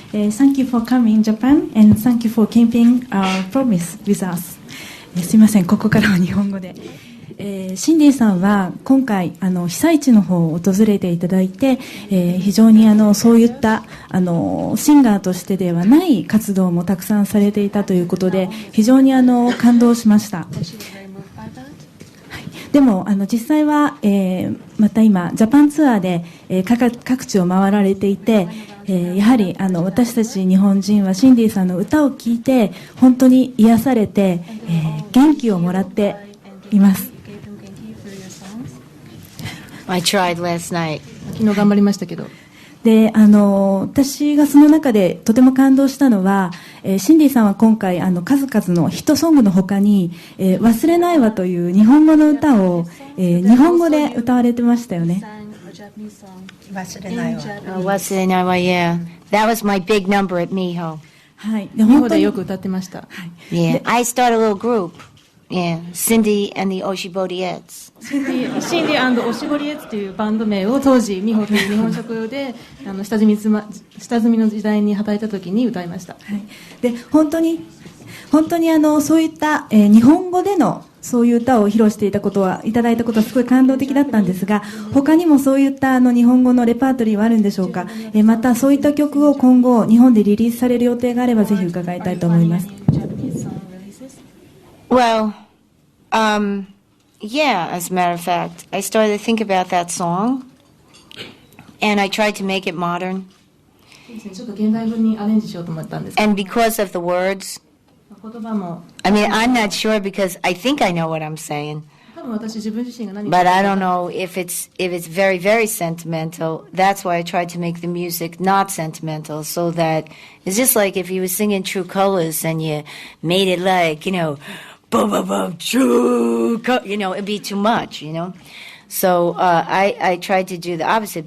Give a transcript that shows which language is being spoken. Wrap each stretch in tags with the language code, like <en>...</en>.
<en>Thank you for coming Japan and thank you for keeping our promise with us.</en> <ja>すいません、ここからは日本語で。シンディさんは今回被災地の方を訪れていただいて、非常にそういったシンガーとしてではない活動もたくさんされていたということで非常に感動しました。でも実際は、また今ジャパンツアーで、各地を回られていて、やはり私たち日本人はシンディさんの歌を聴いて本当に癒されて、元気をもらっています。</ja> <en>I tried last night.</en> <ja>昨日頑張りましたけど。で私がその中でとても感動したのは、シンディさんは今回数々のヒットソングの他に、忘れないわという日本語の歌を、日本語で歌われてましたよね。忘れないわ。忘れないわ、yeah.</ja> <en>That was my big number at Miho.</en> <ja>はい。日本でよく歌ってました。</ja> <en>Yeah, I started a little group. Yeah, Cyndi and the Oshibodiettes.</en> <ja>シンディ&オシボリエツというバンド名を当時美穂という日本食で下積みの時代に働いた時に歌いました。はい、で本当にそういった、日本語でのそういう歌を披露していたことはいただいたことはすごい感動的だったんですが、他にもそういった日本語のレパートリーはあるんでしょうか。またそういった曲を今後日本でリリースされる予定があればぜひ伺いたいと思います。</ja> <en>Well, yeah, as a matter of fact, I started to think about that song, and I tried to make it modern.</en> <ja>ちょっと現代風にアレンジしようと思ったんですけど。</ja> <en>And because of the words,</en> <ja>言葉も。</ja> <en>I mean, I'm not sure because I think I know what I'm saying.</en> <ja>多分私自分自身が何</ja> <en>But I don't know if it's very, very sentimental. That's why I tried to make the music not sentimental, so that it's just like if you were singing True Colors and you made it like, boom, boom, boom, true, it'd be too much, So I tried to do the opposite.</en>